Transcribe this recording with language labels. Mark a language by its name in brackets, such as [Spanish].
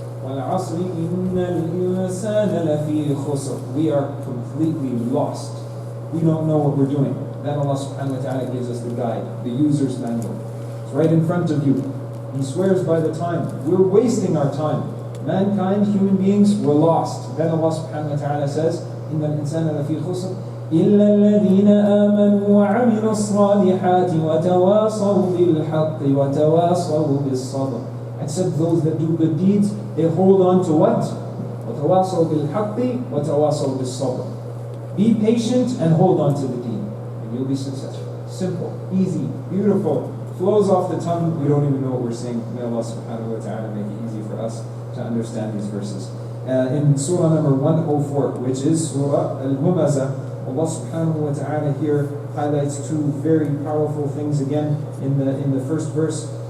[Arabic] وَالْعَصْرِ إِنَّ الْإِنسَانَ لَفِي خُسْرٍ. [English] We are completely lost. We don't know what we're doing. Then Allah subhanahu wa ta'ala gives us the guide, the user's manual. It's right in front of you. He swears by the time. We're wasting our time. Mankind, human beings, we're lost. Then [Arabic] Allah subhanahu wa ta'ala [English] says, [Arabic] إن الإنسان لفي خسر إلا الذين آمنوا وعملوا الصالحات وتواصوا بالحق وتواصوا بالصبر. [English] Except those that do good deeds, they hold on to what? [Arabic] وتواصوا بالحق وتواصوا بالصبر. [English] Be patient and hold on to the deen, and you'll be successful. Simple, easy, beautiful, flows off the tongue. We don't even know what we're saying. May Allah subhanahu wa ta'ala make it easy for us. to understand these verses. In Surah number 104, which is Surah Al-Humazah, Allah subhanahu wa ta'ala here highlights two very powerful things again in the first verse.